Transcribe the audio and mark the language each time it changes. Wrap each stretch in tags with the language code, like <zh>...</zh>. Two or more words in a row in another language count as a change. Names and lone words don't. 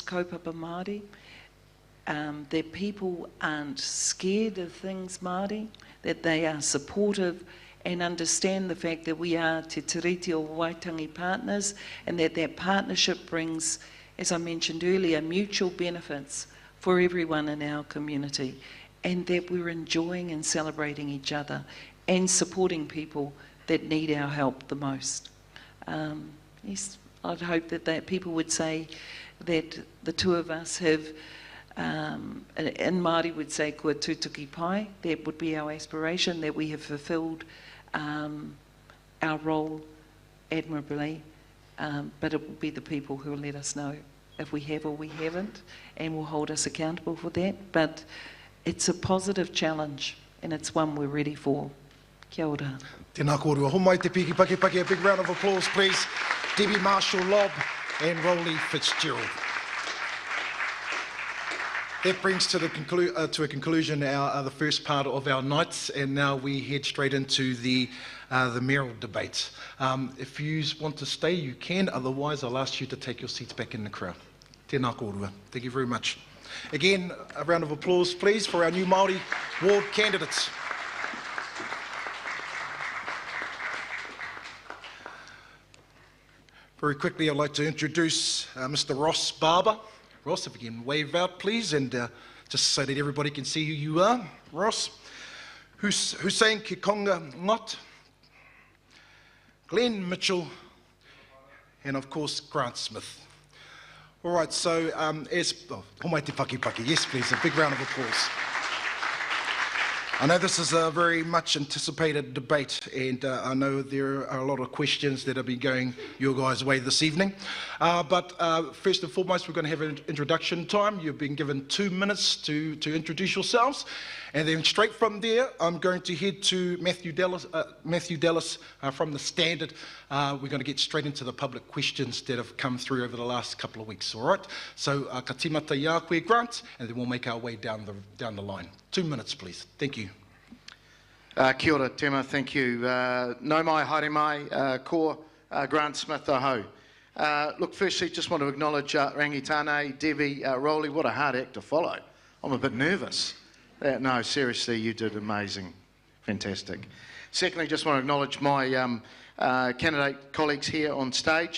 <mi>kaupapa Māori,</mi> <en>that people aren't scared of things Māori, that they are supportive and understand the fact that we are Te Tiriti o Waitangi partners, and that partnership brings, as I mentioned earlier, mutual benefits for everyone in our community, and that we're enjoying and celebrating each other and supporting people that need our help the most. Yes, I'd hope that people would say that the two of us have, and Māori would say</en> <mi>kua tūtuki pai,</mi> <en>that would be our aspiration, that we have fulfilled our role admirably, but it will be the people who will let us know if we have or we haven't, and will hold us accountable for that. But it's a positive challenge, and it's one we're ready for.</en> <mi>Kia ora. Tēnā kōrua. Homai te piki paki paki.</mi> <en>A big round of applause, please. Debbie Marshall-Lobb and Rolly Fitzgerald. That brings to a conclusion the first part of our nights, and now we head straight into the mayoral debate. If you want to stay, you can. Otherwise, I'll ask you to take your seats back in the crowd.</en> <mi>Tēnā kōrua.</mi> <en>Thank you very much. Again, a round of applause, please, for our new Māori ward candidates. Very quickly, I'd like to introduce Mr. Ross Barber. Ross, if you can wave out, please, and just so that everybody can see who you are. Ross, Hussein Kikhounga-Ngot, Glenn Mitchell, and of course Grant Smith. All right, so</en> <mi>homai te whakipaki.</mi> <en>Yes, please, a big round of applause. I know this is a very much anticipated debate, and I know there are a lot of questions that have been going your guys' way this evening. But first and foremost, we're going to have an introduction time. You've been given 2 minutes to introduce yourselves, and then straight from there, I'm going to head to Matthew Dallas from the Standard. We're going to get straight into the public questions that have come through over the last couple of weeks. All right. So</en> <mi>ka tīmata ia koe,</mi> <en>Grant, and then we'll make our way down the line. 2 minutes, please. Thank you.</en> <mi>Kia ora, Tema,</mi> <en>thank you.</en> <mi>No mai, haere mai, ko Grant Smith, aho.</mi> <en>Look, firstly, just want to acknowledge Rangitane, Debbie, Rowley, what a hard act to follow. I'm a bit nervous. No, seriously, you did amazing. Fantastic. Secondly, just want to acknowledge my candidate colleagues here on stage.</en>